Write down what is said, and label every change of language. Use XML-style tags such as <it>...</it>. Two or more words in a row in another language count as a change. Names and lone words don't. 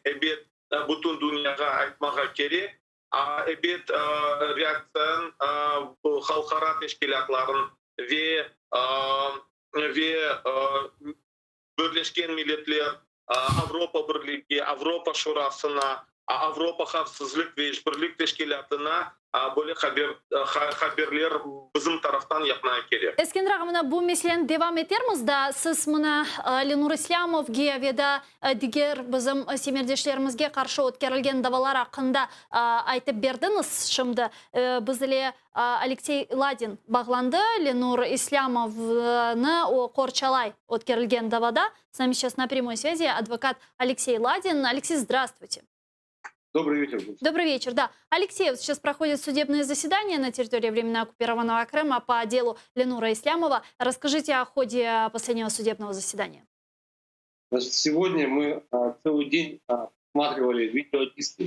<crh>Evet, bütün dünyaya aytmaga gerek. Evet, reaksiyon halkara teşkilatların ve Birleşken Milletler, Avrupa Birliği, Avrupa Şurası'na, Avrupa Xavfsizlik ve İşbirlik Teşkilatı'na böyle haberler bizim taraftan yapmaya gerek. Eskender ağa, mına bu meseleni devam etemiz da siz mına Lenur İslamovga ve da diğer bizim semerdeşlerimizge karşı ötkərilgen davalar hakkında aytıp berdiniz. Şimdi bizle Alexey Ladin bağlandı. Lenur İslamov'ны o Korçalay ötkərilgen davada.</crh> <ru>С нами сейчас на прямой связи адвокат Алексей Ладин. Алексей, здравствуйте. Добрый вечер. Добрый вечер. Да, Алексей, вот сейчас проходит судебное заседание на территории временно оккупированного Крыма по делу Ленура Ислямова. Расскажите о ходе последнего судебного заседания. Значит, сегодня мы целый день рассматривали видеодиски.</ru>